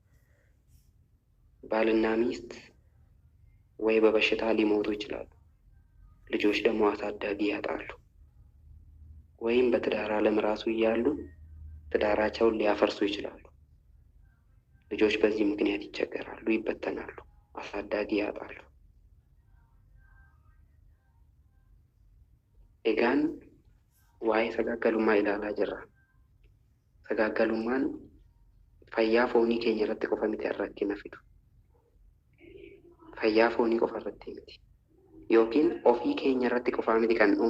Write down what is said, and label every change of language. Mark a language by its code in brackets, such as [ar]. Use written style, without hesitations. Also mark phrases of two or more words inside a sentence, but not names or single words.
[am] ባልና ሚስት ወይ በበሽታ ሊሞቱ ይችላሉ። ልጆች ደግሞ አሳዳጊ ያጣሉ። ወይም በትዳር ዓለም ራሱ እያሉ ትዳራቸውን ሊያፈርሱ ይችላሉ። ልጆች በዚህ ምክንያት ይቸገራሉ፣ ይበተናሉ፣ አሳዳጊ ያጣሉ። [om] egaan waa'ee sagaagalummaa ilaalaa jirra. Sagaagalummaan fayyaa foonii keenya irratti qofa miti rakkina fidu. Fayyaa foonii qofa irratti miti. Yookiin ofii keenya irratti qofa miti kan dhumu.